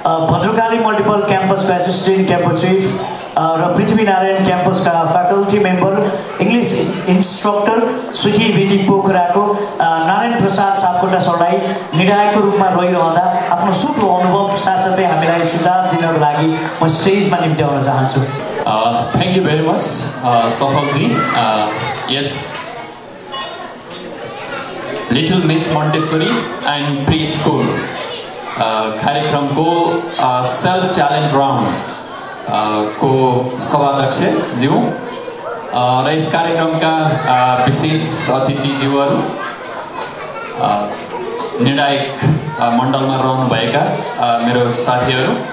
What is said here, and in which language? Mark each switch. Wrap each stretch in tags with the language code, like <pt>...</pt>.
<ne>Bhadrakali multiple क्याम्पसको assistant campus chief र Prithvinarayan क्याम्पसका faculty member English instructor sweetie BT पोखराको Narayan Prasad Sapkota सरलाई निर्णायकको रूपमा रहिरहँदा आफ्नो सुठो अनुभव साथसाथै हामीलाई सुझाव दिनको लागि म स्टेजमा निम्त्याउन चाहन्छु।</ne> <en>Thank you very much, Safalji.</en> <ne>Yes, Little Miss Montessori and Preschool कार्यक्रमको सेल्फ ट्यालेन्ट राउन्ड को सभाध्यक्ष ज्यू र यस कार्यक्रमका विशेष अतिथिज्यूहरू, निर्णायक मण्डलमा रहनुभएका मेरो साथीहरू,</ne>